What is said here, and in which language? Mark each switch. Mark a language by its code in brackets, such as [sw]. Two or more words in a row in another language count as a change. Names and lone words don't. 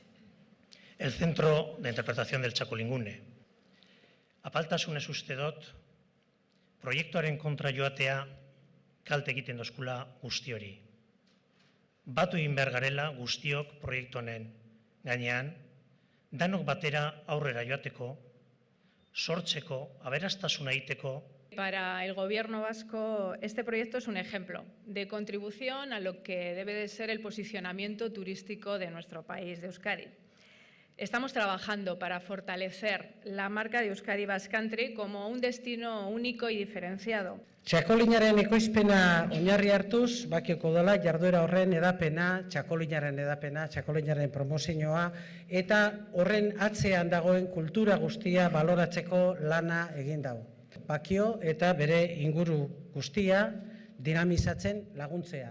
[es] el Centro de Interpretación del Txakolingune. [eu] Apaltasunez uste dut, proiektuaren kontra joatea kalte egiten dozkula guzti hori. Batu egin behar garela guztiok proiektu honen gainean, danok batera aurrera joateko, sortzeko, aberastasuna egiteko. [es] Para el Gobierno vasco, este proyecto es un ejemplo de contribución a lo que debe de ser el posicionamiento turístico de nuestro país, de Euskadi. Estamos trabajando para fortalecer la marca de Euskadi Basque Country como un destino único y diferenciado. [eu] Txakolinaren ekoizpena oinarri hartuz, Bakioko udala jarduera horren edapena, txakolinaren promozioa eta horren atzean dagoen kultura guztia baloratzeko lana egin dago. Bakio eta bere inguru guztia dinamizatzen laguntzea.